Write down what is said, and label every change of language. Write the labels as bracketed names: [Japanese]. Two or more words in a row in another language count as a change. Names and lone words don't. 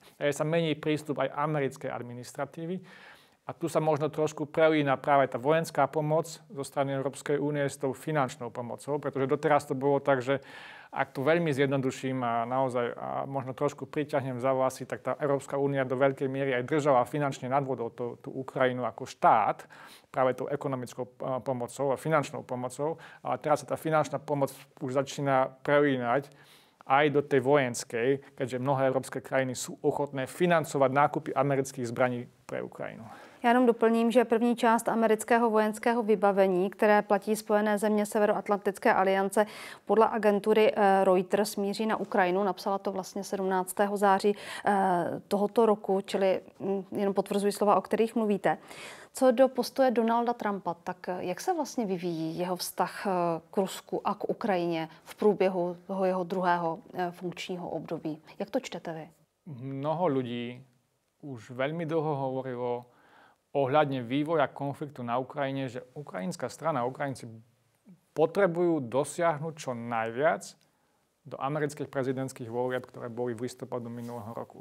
[Slovak] Takže sa mení prístup aj americkej administratívy. A tu sa možno trošku prelína práve tá vojenská pomoc zo strany Európskej únie s tou finančnou pomocou, pretože doteraz to bolo tak, že ak to veľmi zjednoduším a naozaj možno trošku priťahnem za vlasy, tak tá Európska únia do veľkej miery aj držala finančne nad vodou tú Ukrajinu ako štát, práve tou ekonomickou pomocou a finančnou pomocou. Ale teraz sa tá finančná pomoc už začína prelínať aj do tej vojenskej, keďže mnohé európske krajiny sú ochotné financovať nákupy amerických zbraní pre Ukrajinu. [Czech] Já jenom doplním, že první část amerického vojenského vybavení, které platí Spojené země Severoatlantické aliance, podle agentury Reuters míří na Ukrajinu. Napsala to vlastně 17. září tohoto roku, čili jenom potvrzuji slova, o kterých mluvíte. Co do postoje Donalda Trumpa, tak jak se vlastně vyvíjí jeho vztah k Rusku a k Ukrajině v průběhu toho jeho druhého funkčního období? Jak to čtete vy? [Slovak] Mnoho ľudí už veľmi dlho hovorilo ohľadne vývoja konfliktu na Ukrajine, že ukrajinská strana, Ukrajinci potrebujú dosiahnuť čo najviac do amerických prezidentských volieb, ktoré boli v listopadu minulého roku.